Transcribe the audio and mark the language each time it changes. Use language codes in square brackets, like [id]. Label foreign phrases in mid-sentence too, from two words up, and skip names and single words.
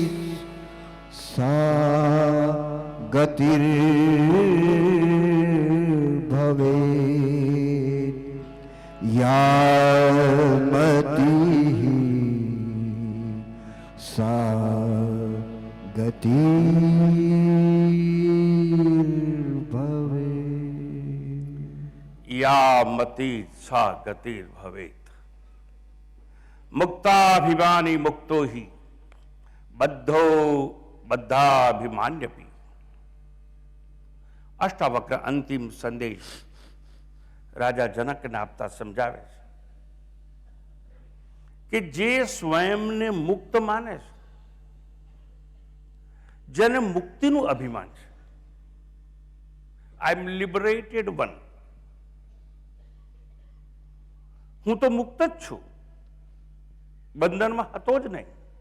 [sa] સા ગતિર્ભવેત યામતી સા ગતિ या मति सा गतिर भवेत, मुक्ताभिमानी मुक्तो ही बद्धो बद्धाभिमान्यपि। [gu] અષ્ટાવક્ર અંતિમ સંદેશ રાજા જનકને આપતા સમજાવે છે કે જે સ્વયંને મુક્ત માને છે, જેને મુક્તિનું અભિમાન છે, [en] I am liberated one, [gu] હું તો મુક્ત જ છું, બંધનમાં હતો જ નહીં,